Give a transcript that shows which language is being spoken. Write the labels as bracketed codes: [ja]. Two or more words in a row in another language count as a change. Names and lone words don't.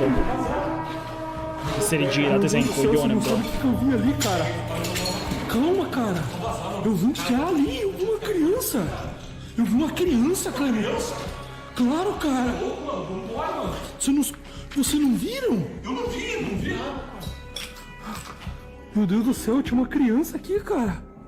[it] Se si rigira, te sei un coglione, bro. [pt] Eu vi ali, cara. Calma, cara. Eu vi que ali, eu vi uma criança. Eu vi uma criança, cara. Claro, cara. Vocês não viram? Eu não vi. Meu Deus do céu, tinha uma criança aqui, cara.